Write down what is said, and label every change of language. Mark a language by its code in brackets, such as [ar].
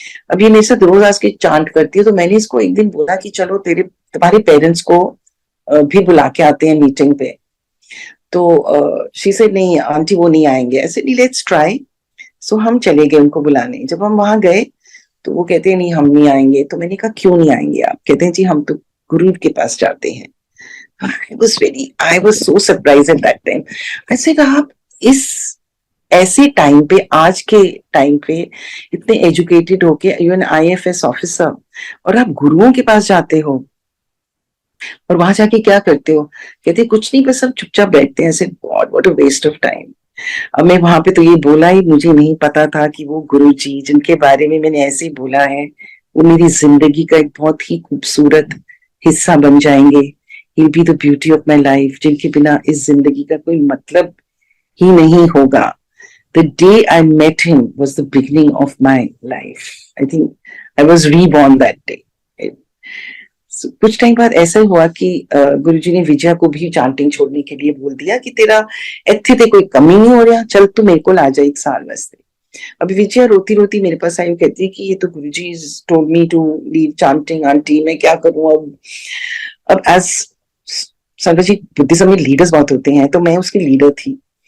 [hi] अब ये मेरे साथ रोज आज के चांट करती है, तो मैंने इसको एक दिन बोला कि चलो तुम्हारे पेरेंट्स को भी बुला के आते हैं मीटिंग पे। तो [en] she said [hi] नहीं आंटी वो नहीं आएंगे। ऐसे नहीं, [en] Let's try. [hi] सो हम चले गए उनको बुलाने। जब हम वहां गए तो वो कहते हैं नहीं हम नहीं आएंगे। तो मैंने कहा क्यों नहीं आएंगे आप? कहते हैं जी हम तो गुरु के पास जाते हैं। [en] I was so surprised at that time. [hi] ऐसे कहा आप इस ऐसे टाइम पे, आज के टाइम पे इतने एजुकेटेड होके, यू एन IFS ऑफिसर, और आप गुरुओं के पास जाते हो और वहां जाके क्या करते हो? कहते कुछ नहीं, बस सब चुपचाप बैठते हैं। ऐसे [en] God what a waste of time. [hi] अब मैं वहां पे तो ये बोला ही, मुझे नहीं पता था कि वो गुरुजी जिनके बारे में मैंने ऐसे बोला है वो मेरी जिंदगी का एक बहुत ही खूबसूरत हिस्सा बन जाएंगे। [en] he be the beauty of my life, [hi] जिनके बिना इस जिंदगी का कोई मतलब ही नहीं होगा। [en] The day I met him was the beginning of my life. I think I was reborn that day. [hi] So, कुछ टाइम बाद ऐसा हुआ कि गुरुजी ने विजया को भी चांटिंग छोड़ने के लिए बोल दिया कि तेरा इत्थे ते कोई कमी नहीं हो रहा, चल तू मेरे को आ जा एक साल वास्ते। अभी विजया रोती रोती मेरे पास आई, कहती है कि ये तो गुरुजी [en] told me to leave chanting, [hi] aunty मैं क्या करूं अब एज संगत जी बुद्धिज्म में लीडर्स बहुत होते हैं, तो मैं उसकी लीडर थी।